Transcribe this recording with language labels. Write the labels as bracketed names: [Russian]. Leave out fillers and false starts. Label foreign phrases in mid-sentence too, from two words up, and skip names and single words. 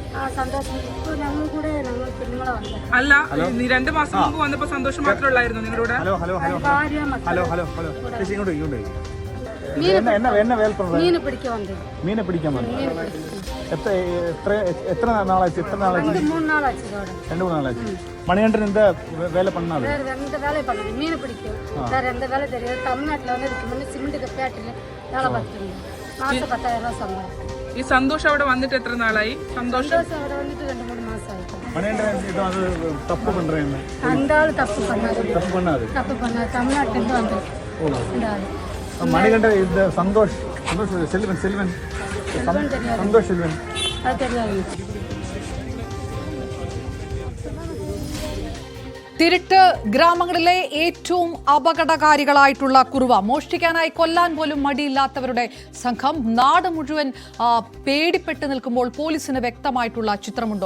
[Malayalam] അല്ല, നീ 2 മാസം മുമ്പ് വന്നപ്പോ സന്തോഷം മാത്രമുള്ളായിരുന്നു നിങ്ങളുടെ? മീനെ പിടിക്കാൻ എത്ര നാളാச்சு? 3 നാളാச்சு. 2-3 നാളാச்சு. [Tamil] மணிகண்டன் இந்த வேலை பண்ணாரு? வேற எந்த வேலையும் பண்ணாது. மீன் பிடிக்கும், வேற எந்த வேலை தெரியாது. தமிழ்நாட்டில் வந்து இதுக்கு முன்னே சிமெண்ட் ஃபேக்டரியில் வேலை பார்த்துட்டு மாதம் 10,000 சம்பளம். [Malayalam] ഈ സന്തോഷ് അവിടെ വന്നിട്ട് എത്ര നാളായി? സന്തോഷ് അവിടെ വന്നിട്ട് 2-3 മാസം ആയി. [Tamil] மணிகண்டன் இது வந்து தப்பு பண்றேன்னு அந்த ஆள் தப்பு பண்ணாது. தமிழ்நாட்டிலேருந்து வந்து இந்த ஆள் மணிகண்டன் இந்த சந்தோஷ் செல்வன் சந்தோஷ் செல்வன் அது தெரியாது. [Malayalam] തിരുട്ട് ഗ്രാമങ്ങളിലെ ഏറ്റവും അപകടകാരികളായിട്ടുള്ള കുറുവ മോഷ്ടിക്കാനായി കൊല്ലാൻ പോലും മടിയില്ലാത്തവരുടെ സംഘം നാട് മുഴുവൻ പേടിപ്പെട്ട് നിൽക്കുമ്പോൾ പോലീസിന് വ്യക്തമായിട്ടുള്ള ചിത്രമുണ്ടോ?